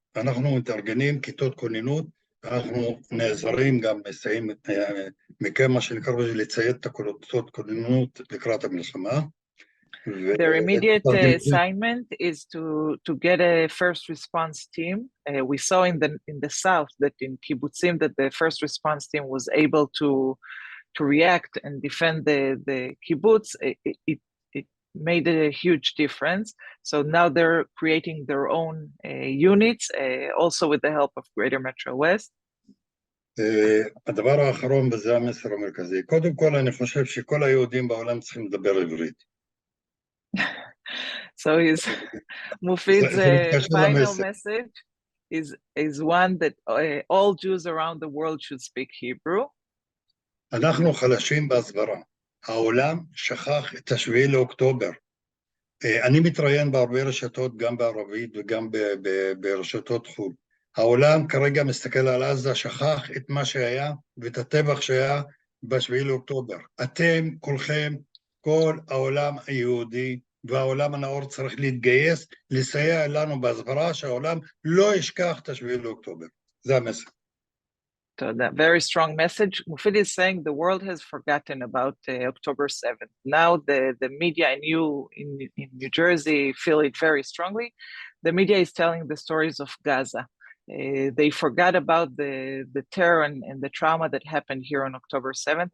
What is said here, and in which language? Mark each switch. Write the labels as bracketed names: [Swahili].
[Hebrew] אנחנו מתארגנים כיתות כוננות, אנחנו נעזרים גם מסייעים מכם מה שנקרא לציית את הכיתות כוננות לקראת המלחמה. [English] Their immediate assignment is to get a first response team. We saw in the south that in kibbutzim that the first response team was able to react and defend the kibbutz. It made a huge difference. So now they're creating their own units, also with the help of Greater Metro West. [Hebrew] הדבר האחרון וזה המסר המרכזי. קודם כל אני חושב שכל היהודים בעולם צריכים לדבר עברית. [English] So his Mufid's final message is one that all Jews around the world should speak Hebrew. [Hebrew] אנחנו חלשים בהסברה. העולם שכח את 7 לאוקטובר. אני מתראיין בהרבה רשתות, גם בערבית וגם ברשתות חו"ל. העולם כרגע מסתכל על עזה, שכח את מה שהיה ואת הטבח שהיה ב7 לאוקטובר. אתם, כולכם, כל העולם היהודי והעולם הנאור צריך להתגייס, לסייע לנו בהסברה שהעולם לא ישכח את 7 לאוקטובר. זה המסר. [English] So that very strong message. Mufid is saying the world has forgotten about October 7th. Now the media and you in New Jersey feel it very strongly. The media is telling the stories of Gaza. They forgot about the terror and the trauma that happened here on October 7th.